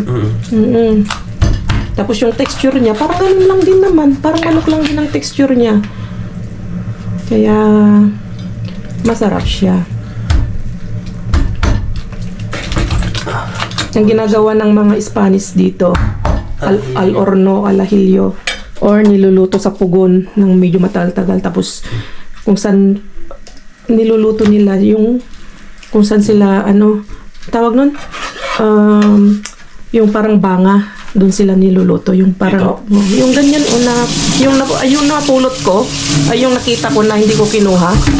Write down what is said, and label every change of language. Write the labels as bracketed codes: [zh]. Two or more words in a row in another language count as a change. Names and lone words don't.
[tl] Tapos yung texture niya, parang ganun lang din naman. Parang manok lang din ang texture niya. Kaya, masarap siya. Ang ginagawa ng mga Spanish dito, [es] al horno, al ajillo, [tl] or niluluto sa pugon ng medyo matagal-tagal. Tapos, kung saan niluluto nila yung kung saan sila, tawag nun? Yung parang banga, doon sila niluluto. Yung parang, yung ganyan, yung napulot ko, ay yung nakita ko na hindi ko kinuha.